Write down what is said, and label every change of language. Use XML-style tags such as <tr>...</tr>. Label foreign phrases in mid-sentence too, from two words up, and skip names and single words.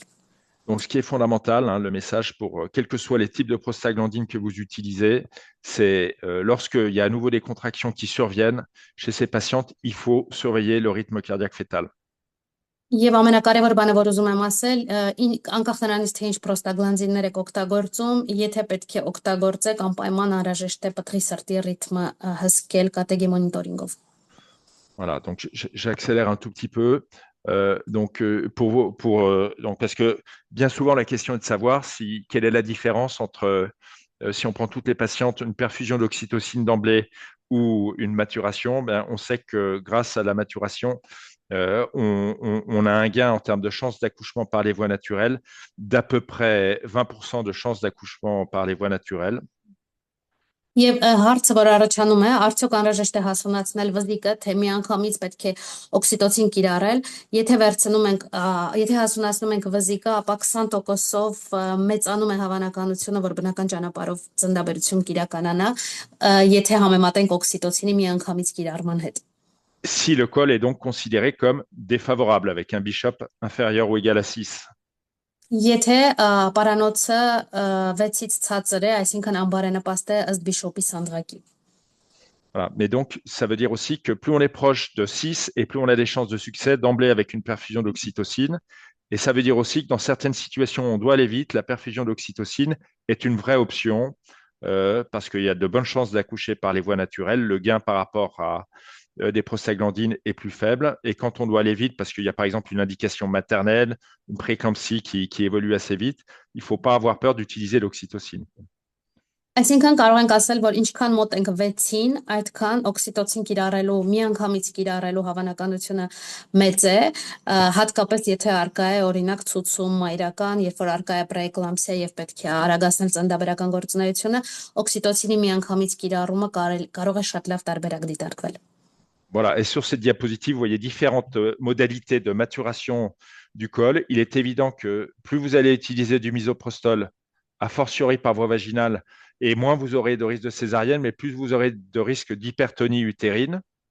<fr>Donc, ce qui est fondamental, hein, le message pour quels que soient les types de prostaglandines que vous utilisez, c'est lorsqu'il y a à nouveau des contractions qui surviennent chez ces patientes, il faut surveiller le rythme cardiaque fœtal.</fr> <hy>Եվ ամենակարևոր բանը, որ ուզում եմ ասել, անկախ նրանից թե ինչ պրոստագլանդիններ եք օգտագործում, եթե պետք է օգտագործեք, անպայման անհրաժեշտ է պտղի սրտի ռիթմը հսկել կատեգի մոնիտորինգով։</hy> <fr>Voilà, donc j'accélère un tout petit peu. Donc parce que bien souvent la question est de savoir quelle est la différence entre si on prend toutes les patientes une perfusion d'oxytocine d'emblée ou une maturation. Ben, on sait que grâce à la maturation, on a un gain en termes de chances d'accouchement par les voies naturelles d'à peu près 20% de chances d'accouchement par les voies naturelles.</fr> <hy>Եվ հարցը, որ առաջանում է, արդյոք անհրաժեշտ է հասունացնել վզիկը, թե միանգամից պետք է օքսիտոցին կիրառել, եթե հասունացնում ենք վզիկը, ապա 20%-ով մեծանում է հավանականությունը, որ բնական ճանապարհով ծննդաբերություն կիրականանա, եթե համեմատենք օքսիտոցինի միանգամից կիրառման հետ։</hy> <fr>Si le col est donc considéré comme défavorable avec un Bishop inférieur ou égal à 6.</fr> <hy>Եթե պարանոցը 6-ից ցածր է, այսինքն անբարենպաստ է ըստ Բիշոպի սանդղակի։</hy> <fr>Voilà. Mais donc, ça veut dire aussi que plus on est proche de 6 et plus on a des chances de succès d'emblée avec une perfusion d'oxytocine. Et ça veut dire aussi que dans certaines situations où on doit aller vite, la perfusion d'oxytocine est une vraie option parce qu'il y a de bonnes chances d'accoucher par les voies naturelles. Le gain par rapport à des prostaglandines est plus faible. Et quand on doit aller vite, parce qu'il y a par exemple une indication maternelle, une prééclampsie qui évolue assez vite, il ne faut pas avoir peur d'utiliser l'oxytocine.</fr> <hy>Այսինքն կարող ենք ասել, որ ինչքան մոտ ենք 6-ին, այդքան օքսիտոցին կիրառելու, միանգամից կիրառելու հավանականությունը մեծ է, հատկապես եթե արկա է օրինակ ցուցում մայրական, երբ որ արկա է պրեէկլամպսիա եւ պետք է արագացնել ծննդաբերական գործունեությունը, օքսիտոցինի միանգամից կիրառումը կարող է շատ լավ տարբերակ դիտարկվել։</hy> <fr>Voilà, et sur cette diapositive, vous voyez différentes modalités de maturation du col. Il est évident que plus vous allez utiliser du misoprostol,</fr> <la>a fortiori</la> <fr>par voie vaginale, et moins vous aurez de risque de césarienne, mais plus vous aurez de risque d'hypertonie utérine.</fr>